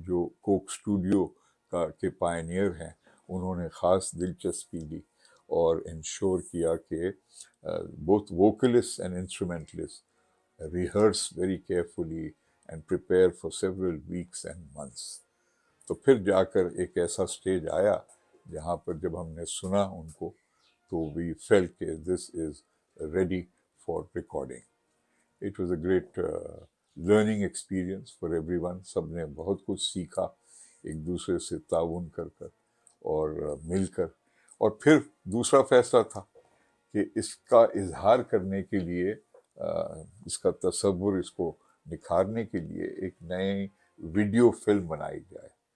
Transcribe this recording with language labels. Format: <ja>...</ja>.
<ur>جو Coke Studio کے pioneer ہیں انہوں نے خاص دلچسپی لی اور انشور کیا کہ</ur> <en>both vocalists and instrumentalists rehearse very carefully and prepare for several weeks and months.</en> <ur>تو پھر جا کر ایک ایسا سٹیج آیا جہاں پر جب ہم نے سنا ان کو تو</ur> <en>we felt</en> <ur>کہ</ur> <en>this is ready for recording. It was a great learning experience for everyone.</en> <ur>سب نے بہت کچھ سیکھا ایک دوسرے سے تعاون کر کر اور مل کر. اور پھر دوسرا فیصلہ تھا کہ اس کا اظہار کرنے کے لیے اس کا تصور اس کو نکھارنے کے لیے ایک نئے ویڈیو فلم بنائی جائے</ur>